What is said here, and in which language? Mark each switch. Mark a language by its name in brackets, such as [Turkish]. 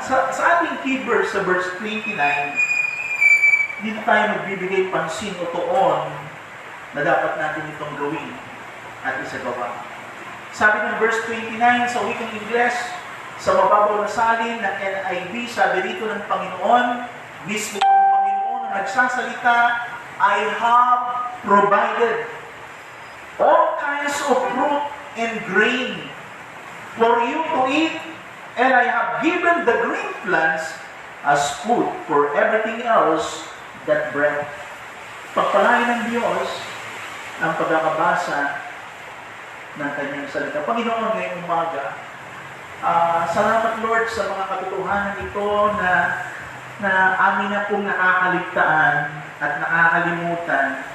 [Filipino] Sa ating key verse, sa verse 29, dito tayo magbibigay pansin o tuon na dapat natin itong gawin at isagawa. Sabi ng verse 29 sa wikang Ingles, sa mababaw na salin ng NIV, sabi rito ng Panginoon, mismo ang Panginoon na nagsasalita, [English] I have provided all kinds of fruit and grain for you to eat, and I have given the green plants as food for everything else that breath. [Filipino] Pagpalain ng Diyos ang pagkakabasa ng kanyang salita. Panginoon, ngayong umaga, salamat Lord sa mga katotohanan ito na amin na pong nakakaligtaan at nakakalimutan.